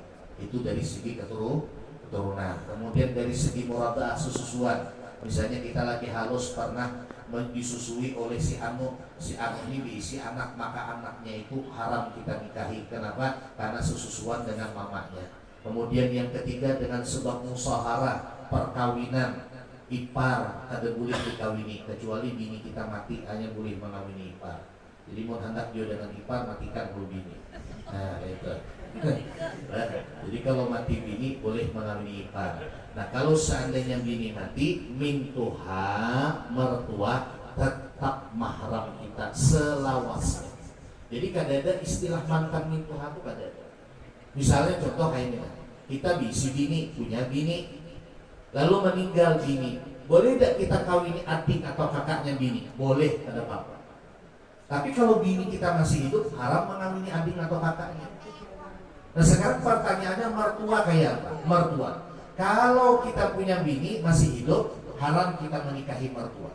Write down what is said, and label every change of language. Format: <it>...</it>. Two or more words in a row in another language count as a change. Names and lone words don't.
<id>Itu dari segi keturunan. Kemudian dari segi muradha'ah sususuan, misalnya kita lagi halus pernah disusui oleh si anu ini diisi anak, maka anaknya itu haram kita nikahi. Kenapa? Karena sususuan dengan mamanya. Kemudian yang ketiga dengan sebab musaharah perkawinan, ipar ada boleh dikawini, kecuali bini kita mati hanya boleh mengawini ipar. Jadi mau hendak dia dengan ipar matikan dulu bini. Nah itu. Jadi kalau mati bini boleh mengawini ipar. Nah kalau seandainya bini mati, mintuha mertua tetap mahram kita selawasnya. Jadi kada ada istilah mantan mintuha itu kada ada. Misalnya contoh kayak ini, kita si bini punya bini, lalu meninggal bini, boleh tidak kita kawini adik atau kakaknya bini? Boleh, ada apa-apa. Tapi kalau bini kita masih hidup, haram mengawini adik atau kakaknya. Nah sekarang pertanyaannya mertua kayak apa? Mertua. Kalau kita punya bini masih hidup, haram kita menikahi mertua.</id>